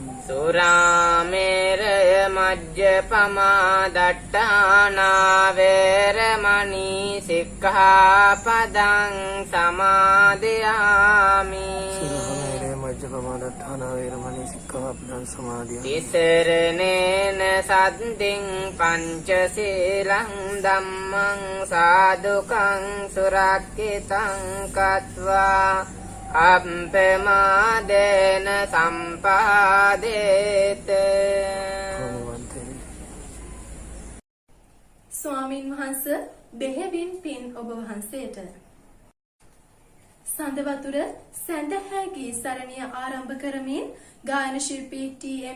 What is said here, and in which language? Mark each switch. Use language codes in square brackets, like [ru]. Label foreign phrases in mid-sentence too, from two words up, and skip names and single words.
[pi] සුරාමේරය මජ්ජපමා දට්ඨානා වේරමණී සික්ඛාපදං සමාදියාමි. සුරාමේරය මජ්ජපමාදට්ඨාන වේරමණී සික්ඛාපදං සමාදියාමි. තිසරණේන සද්දින් පංචශීලං ධම්මං සාදුකං සුරක්ඛිතං කତ୍වා අප්පමාදේන සම්පාදේත. ආමවන්තේ [si] ස්වාමින් වහන්සේ බෙහෙවින් පින් ඔබ වහන්සේට. සඳවතුර සැඳහැගී සරණිය ආරම්භ කරමින් ගායන ශිල්පී ටී.එම්.